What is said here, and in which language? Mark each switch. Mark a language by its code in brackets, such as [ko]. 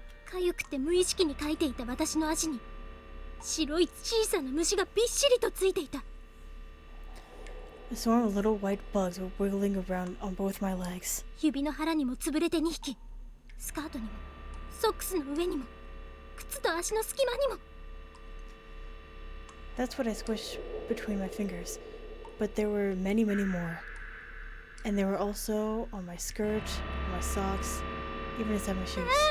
[ja] かゆくて無意識にかいていた私の足に白い小さな虫がびっしりとついていた。 [en] A swarm of little white bugs were wiggling around on both my legs. [ja] 指の腹にも潰れて2匹、スカートにもソックスの上にも靴と足の隙間にも。 [en] That's what I squished between my fingers, but there were many, many more. And they were also on my skirt, my socks, even inside my shoes.